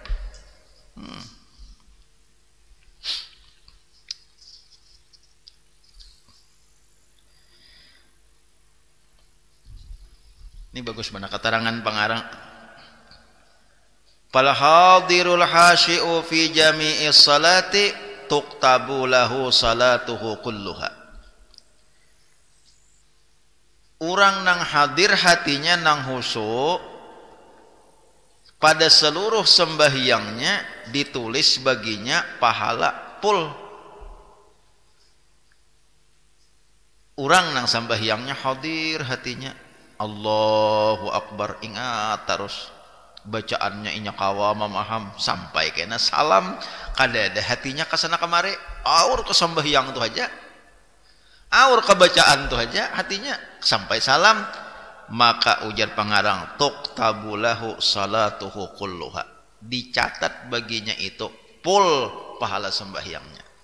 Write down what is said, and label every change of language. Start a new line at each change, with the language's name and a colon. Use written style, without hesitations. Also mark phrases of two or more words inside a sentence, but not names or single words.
Banjar: Ini bagus mana keterangan pengarang.
Arabic: فالحاضر الخاشع في جميع الصلاة تكتب له صلاته كلها.
Banjar: Urang nang hadir hatinya nang khusyuk pada seluruh sembahyangnya ditulis baginya pahala full. Urang nang sembahyangnya hadir hatinya
Arabic: الله أكبر,
Banjar: ingat terus bacaannya inya kawa memaham sampai kena salam kada ada hatinya kesana kemari aur ke sembahyang tu aja aur ke bacaan tu aja hatinya sampai salam, maka ujar pengarang
Arabic: تكتب له صلاته كلها,
Banjar: dicatat baginya itu full pahala sembahyangnya.